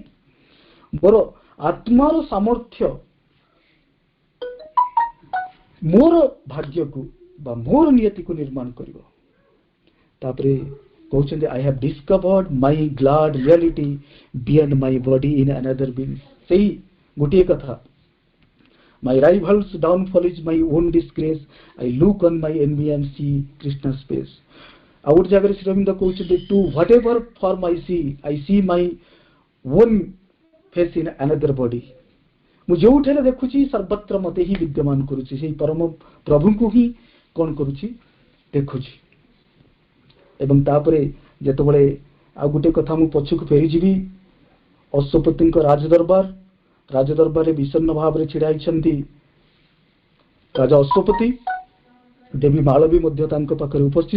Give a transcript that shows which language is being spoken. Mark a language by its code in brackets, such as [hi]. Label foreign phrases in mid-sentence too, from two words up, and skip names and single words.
[or] ମୋର ଆତ୍ମାର ସାମର୍ଥ୍ୟ ମୋର ଭାଗ୍ୟକୁ ବା ମୋର ନିୟତିକୁ ନିର୍ମାଣ କରିବ। ତାପରେ କହୁଛନ୍ତି, [en] I have discovered my glad reality beyond my body in another being. [or] ସେଇ ଗୋଟିଏ କଥା, [en] my rival's downfall is my own disgrace, I look on my enemy and see Krishna's face। [or] ଆଉ ଗୋଟେ ଜାଗାରେ ଶ୍ରୀ ଅରବିନ୍ଦ କହୁଛନ୍ତି, [en] to whatever form I see my own face in another body। [or] ମୁଁ ଯେଉଁଠାରେ ଦେଖୁଛି ସର୍ବତ୍ର ମତେ ହିଁ ବିଦ୍ୟମାନ କରୁଛି, ସେଇ ପରମ ପ୍ରଭୁଙ୍କୁ ହିଁ କ'ଣ କରୁଛି, ଦେଖୁଛି। ଏବଂ ତାପରେ ଯେତେବେଳେ ଆଉ ଗୋଟେ କଥା ମୁଁ ପଛକୁ ଫେରିଯିବି, ଅଶ୍ୱପତିଙ୍କ ରାଜଦରବାରରେ ବିଷଣ୍ଣ ଭାବରେ ଛିଡ଼ା ହେଇଛନ୍ତି ରାଜା ଅଶ୍ୱପତି, ଦେବୀ ମାଳବୀ ମଧ୍ୟ ତାଙ୍କ ପାଖରେ ଉପସ୍ଥିତ।